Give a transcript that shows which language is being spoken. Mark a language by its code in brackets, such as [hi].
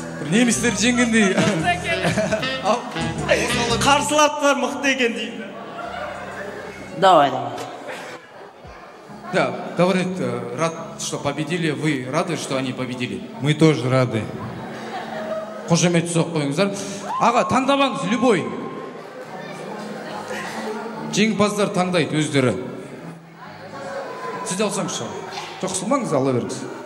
[kk] Немістер жеңгендей. Қарсылаптар мықты екен дейді. Давай. [ru] Да, говорит, рад, что победили. Вы рады, что они победили? Мы тоже рады. [kk] Қошемет соқ қойыңыздар. Аға, таңдамаңыз, любой. Жеңімпаздар таңдайды өздері. Сіз де алсаңызшы. Жоқ, қысылмаңыз, ала беріңіз.